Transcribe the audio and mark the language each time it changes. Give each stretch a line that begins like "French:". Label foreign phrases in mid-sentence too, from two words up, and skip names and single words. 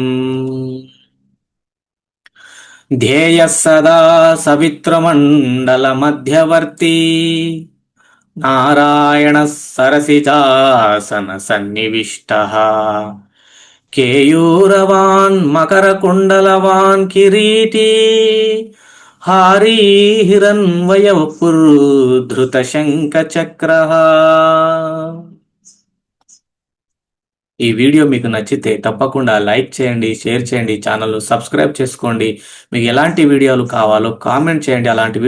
Sanskrit: ध्येयः सदा सवितृमण्डलमध्यवर्ती नारायणः सरसिजासनसन्निविष्टः केयूरवान् मकरकुण्डलवान् किरीटी हारी హిరణ్మయవపుర్ధృతశంఖచక్రః।
Telugu: ఈ వీడియో మీకు నచ్చితే తప్పకుండా లైక్ చేయండి, షేర్ చేయండి, ఛానల్ను సబ్స్క్రైబ్ చేసుకోండి. మీకు ఎలాంటి వీడియోలు కావాలో కామెంట్ చేయండి.